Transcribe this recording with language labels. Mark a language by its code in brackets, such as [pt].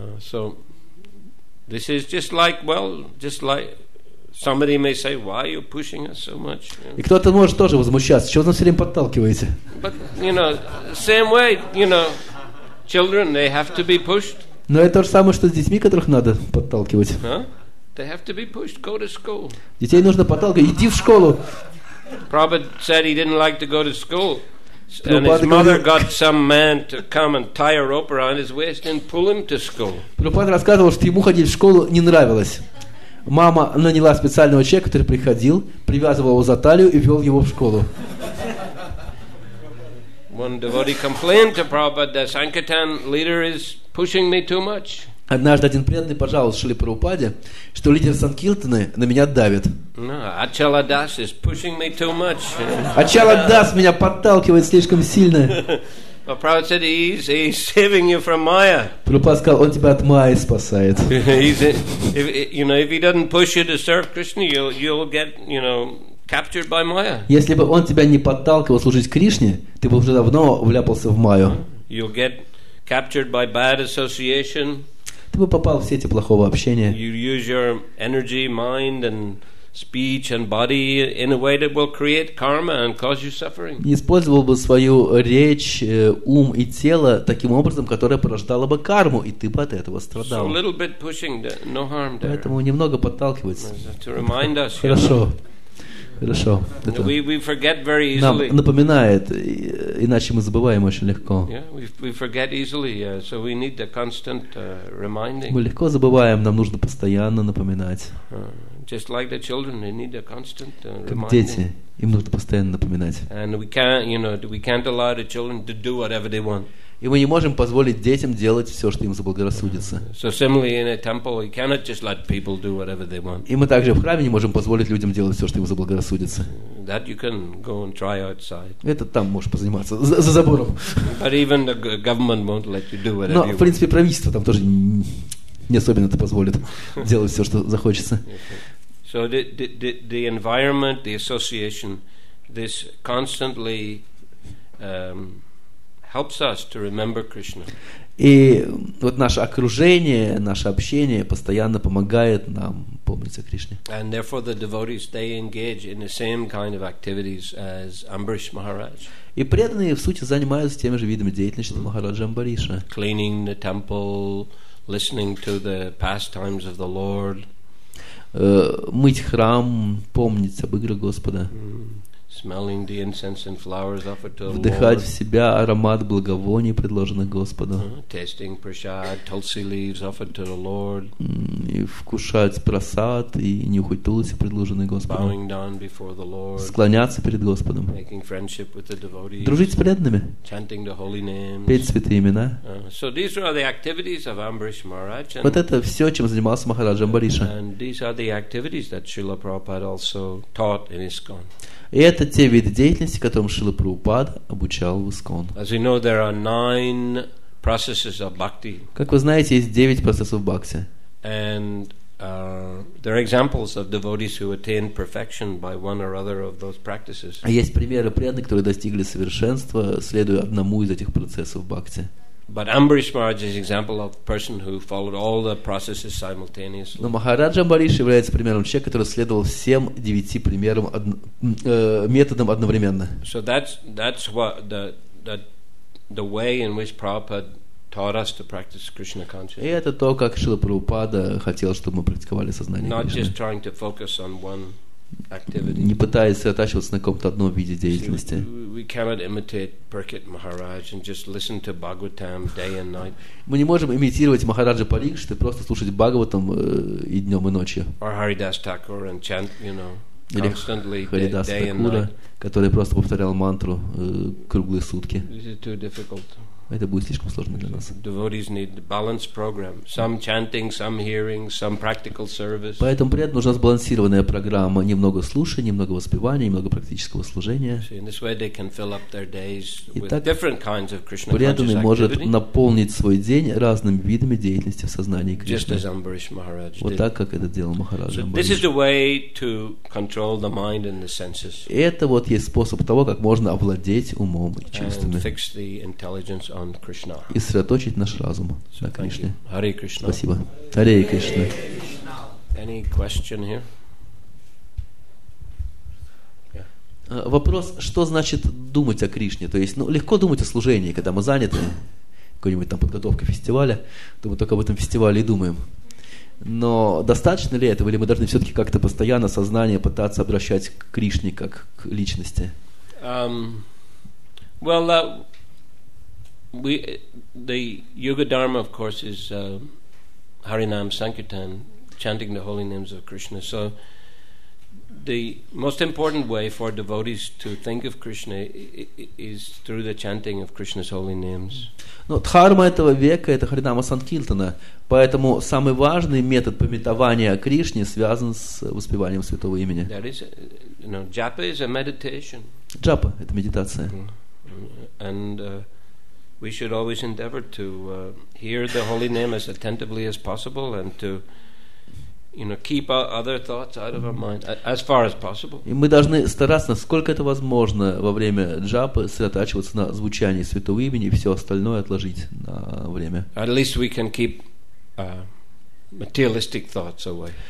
[en] So this is just like somebody may say, why are you pushing us so much? [ru] И кто-то может тоже возмущаться, чего вы нас все время подталкиваете? [en] But, same way, children, they have to be pushed. [ru] Но это то же самое, что с детьми, которых надо подталкивать. [en] They have to be pushed. Go to school. [ru] Детей нужно подталкивать. Иди в школу. [en] Prabhupada said he didn't like to go to school. And his mother got some man to come and tie a rope around his waist and pull him to school. [ru] Прабхупада рассказывал, что ему ходить в школу не нравилось. Мама наняла специального человека, который приходил, привязывал его за талию и вел его в школу. [en] One devotee complained to Prabhupada, the Sankirtan leader is pushing me too much. [ru] Однажды один преданный пожаловался Шриле Прабхупаде, что лидер Санкиртаны на меня давит. [en] Ачала Дас is pushing me too much. [ru] Ачала Дас меня подталкивает слишком сильно. [en] Prabhupada said he's saving you from Maya. [ru] Прабхупада сказал, он тебя от Майи спасает. [en] If he doesn't push you to serve Krishna, you'll get, captured by Maya. [ru] Если бы он тебя не подталкивал служить Кришне, ты бы уже давно вляпался в Майю. [en] You'll get captured by bad association. [ru] Ты бы попал в сети плохого общения. [en] You use your energy, mind and speech and body in a way that will create karma and cause you suffering. [ru] Не использовал бы свою речь, ум и тело таким образом, которое порождало бы карму, и ты бы от этого страдал. [en] So a little bit pushing, no harm there. [ru] Поэтому немного подталкивать. [en] To remind us. [ru] Хорошо. Хорошо. Это [en] we forget very easily. [ru] нам напоминает, иначе мы забываем очень легко. [en] Yeah, we forget easily, so we need the constant reminding. [ru] Мы легко забываем, нам нужно постоянно напоминать. [en] Just like the children, they need a constant [ru] Как [en] reminding. [ru] дети, им нужно постоянно напоминать. [en] And we can't allow the children to do whatever they want. [ru] И мы не можем позволить детям делать все, что им заблагорассудится. [en] So similarly in a temple, you cannot just let people do whatever they want. [ru] И мы также в храме не можем позволить людям делать все, что им заблагорассудится. [en] That you can go and try outside. [ru] Это там можешь позаниматься, за забором. [en] But even the government won't let you do whatever [ru] Но, [en] you [ru] в принципе, правительство там тоже не особенно это позволит делать все, что захочется. [en] So the environment, the association, this constantly helps us to remember Krishna. [ru] И вот наше окружение, наше общение постоянно помогает нам помнить о Кришне. [en] And therefore the devotees, they engage in the same kind of activities as Ambrish Maharaj. [ru] И преданные, в сути, занимаются теми же видами деятельности Махараджа Амбариша. [en] Cleaning the temple, listening to the pastimes of the Lord. [ru] Мыть храм, помнить об играх Господа. [en] Smelling the incense and flowers offered to the [ru] Вдыхать [en] Lord. [ru] в себя аромат благовоний, предложенных Господу. [en] Tasting prasad, tulsi leaves offered to the Lord. [ru] И вкушать прасад и нюхать тулси, предложенные Господу. [en] Bowing down before the Lord. [ru] Склоняться перед Господом. [en] Making friendship with the devotees. [ru] Дружить с преданными. [en] Chanting the holy names. [ru] Петь святые имена. [en] So these are the activities of Ambrish Maharaj. [ru] Вот это все, чем занимался Махараджа Амбариша. [en] And these are the activities that Srila Prabhupada also taught in ISKCON. [ru] И это те виды деятельности, которым Шрила Прабхупада обучал в ИСККОН. [en] As we know, there are 9 processes of bhakti. [ru] Как вы знаете, есть 9 процессов бхакти. [en] And there are examples of devotees who attain perfection by one or other of those practices. [ru] Есть примеры преданных, которые достигли совершенства, следуя одному из этих процессов бхакти. [en] But Ambrish Maharaj is an example of a person who followed all the processes simultaneously. [ru] Но Махараджа Амбариш является примером человека, который следовал всем 9 примерам методам одновременно. [en] So that's what the way in which Prabhupada taught us to practice Krishna [ru] И [en] consciousness. [ru] это то, как Шрила Прабхупада хотел, чтобы мы практиковали сознание [en] Not [ru] Кришны. [en] just trying to focus on one activity. [ru] Не пытаясь сосредотачиваться на каком-то одном виде деятельности. [en] We cannot imitate Parikshit Maharaj and just listen to Bhagavatam day and night. [ru] Мы не можем имитировать Махараджа Парикшита и просто слушать Бхагаватам и днем, и ночью. [en] Or Haridas Thakur and chant, [ru] Или [en] constantly [ru] Харидаса [en] day and [ru] Такура, [en] night. [ru] который просто повторял мантру круглые сутки. [en] This is too difficult. [ru] Это будет слишком сложно для нас. [en] Devotees need a balanced program. Some chanting, some hearing, some practical service. [ru] Поэтому преданным нужна сбалансированная программа. Немного слушания, немного воспевания, немного практического служения. [en] So in this way they can fill up their days with [ru] Итак, [en] different kinds of Krishna conscious [ru] преданный может [en] activity. [ru] наполнить свой день разными видами деятельности в сознании [en] Just as [ru] Кришны. [en] Ambrish Maharaj [ru] Вот [en] did. [ru] так, как это делал Махараджа [en] So this is the way to control the mind and the senses [ru] И это вот есть способ того, как можно овладеть умом и [en] and [ru] чувствами. [en] fix the intelligence on Krishna. [ru] И сосредоточить наш разум на [en] Thank you. [ru] Кришне. [en] Hare Krishna. [ru] Спасибо. Харе Кришна. [en] Any question here? [ru] Вопрос, что значит думать о Кришне? То есть, легко думать о служении, когда мы заняты какой-нибудь там подготовкой фестиваля, то мы только об этом фестивале и думаем. Но достаточно ли этого, или мы должны все-таки как-то постоянно сознание пытаться обращать к Кришне как к личности? [en] The Yoga Dharma, of course, is Harinam Sankirtan, chanting the holy names of Krishna. So the most important way for devotees to think of Krishna is through the chanting of Krishna's holy names. [ru] Но дхарма этого века – это Харинама Санкиртана, поэтому самый важный метод памятования о Кришне связан с воспеванием святого имени. [en] That is, japa is a meditation. [ru] Джапа – это медитация. [en] And we should always endeavor to hear the holy name as attentively as possible and to keep other thoughts out of our mind as far as possible. [ru] И мы должны стараться, насколько это возможно, во время джапы сосредотачиваться на звучании святого имени и все остальное отложить на время. [en] At least we can keep materialistic thoughts away.